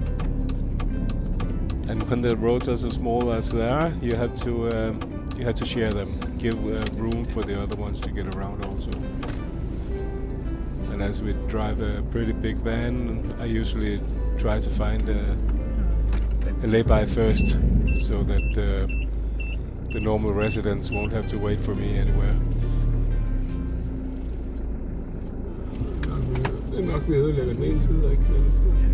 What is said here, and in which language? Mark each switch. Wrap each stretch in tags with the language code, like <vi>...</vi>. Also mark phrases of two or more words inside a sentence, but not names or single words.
<en>And when the roads are so small as they are, you have to share them, give room for the other ones to get around also. And as we drive a pretty big van, I usually try to find a lay-by first, so that the normal residents won't have to wait for me anywhere.</en> <da>Det er nok, vi ødelægger den ene side, ikke den anden side.</da>